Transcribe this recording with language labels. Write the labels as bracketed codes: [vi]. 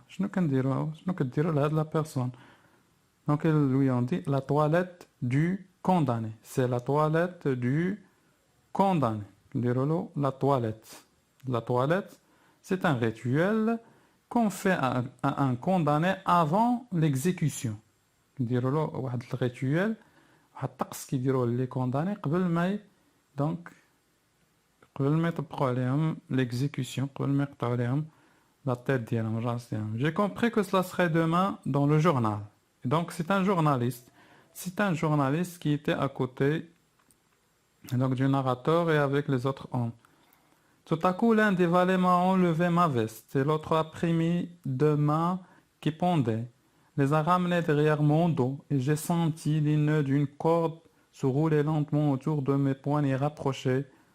[fr] Je ne peux dire là de la personne. Donc, ils lui ont dit la toilette du condamné. C'est la toilette du condamné. La toilette. La toilette, c'est un rituel qu'on fait à un condamné avant l'exécution. Le rituel, [ar] الطقس كيديروه لي كونداني قبل ما Donc, قبل ما يطبقوا عليهم [fr] l'exécution, [ar] قبل ما يقطعوا عليهم [fr] la tête [ar] ديالهم, الراس ديالهم. [fr] J'ai compris que cela serait demain dans le journal. Et donc, c'est un journaliste. C'est un journaliste qui était à côté donc, du narrateur et avec les autres hommes. Tout à coup, l'un des valets m'a enlevé ma veste et l'autre a pris mes deux mains qui pendaient, les a ramenées derrière mon dos et j'ai senti les nœuds d'une corde se rouler lentement autour de mes poignets rapprochés.